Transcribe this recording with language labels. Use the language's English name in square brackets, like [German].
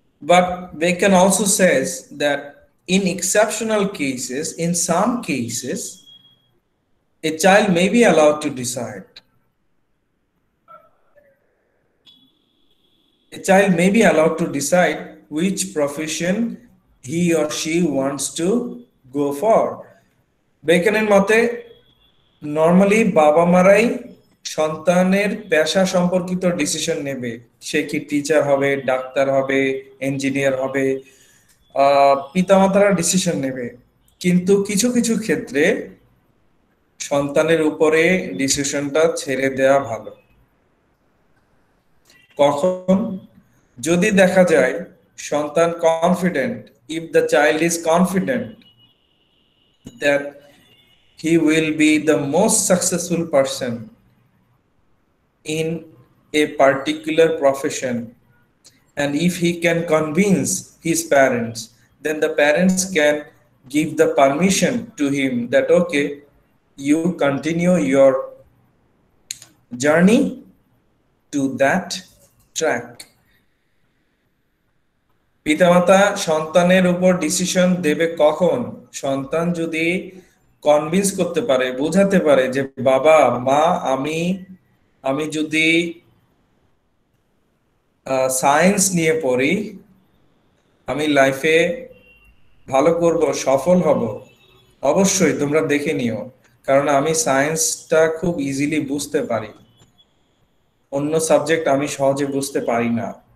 [English] But Bacon also says that in exceptional cases, in some cases, a child may be allowed to decide. A child may be allowed to decide which profession he or she wants to go for. [Bangla] বেকনের মতে normally বাবা মারাই সন্তানের পেশা সম্পর্কিত decision নেবে, সে কি teacher হবে, doctor হবে, ইঞ্জিনিয়ার হবে, পিতামাতারা ডিসিশন নেবে। কিন্তু কিছু কিছু ক্ষেত্রে সন্তানের উপরে ডিসিশনটা ছেড়ে দেওয়া ভালো। কখন? যদি দেখা যায় সন্তান confident, [English] If the child is confident that he will be the most successful person in a particular profession, and if he can convince his parents, then the parents can give the permission to him that okay, you continue your journey to that track. [Bangla] পিতামাতা সন্তানের উপর decision দেবে কখন? সন্তান যদি convince করতে পারে, বোঝাতে পারে যে বাবা মা আমি যদি সায়েন্স নিয়ে পড়ি, আমি লাইফে ভালো করব, সফল হব, অবশ্যই তোমরা দেখে নিও, কারণ আমি সায়েন্সটা খুব ইজিলি বুঝতে পারি, অন্য সাবজেক্ট আমি সহজে বুঝতে পারি না।